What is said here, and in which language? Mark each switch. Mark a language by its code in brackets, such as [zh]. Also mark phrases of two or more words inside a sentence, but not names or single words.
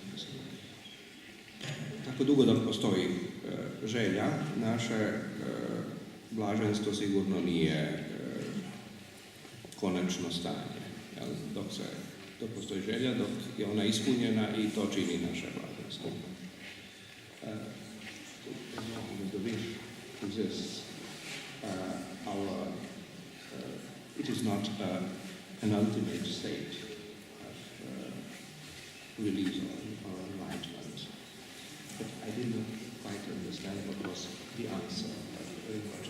[hr] Tako dugo dok postoji želja, naše blaženstvo sigurno nije konačno stanje. Dok postoji želja, dok je ona ispunjena, i to čini naše blaženstvo. [en] The wish exists. It is not an ultimate state of release or enlightenment. But I didn't quite understand what was the answer of Rinpoche.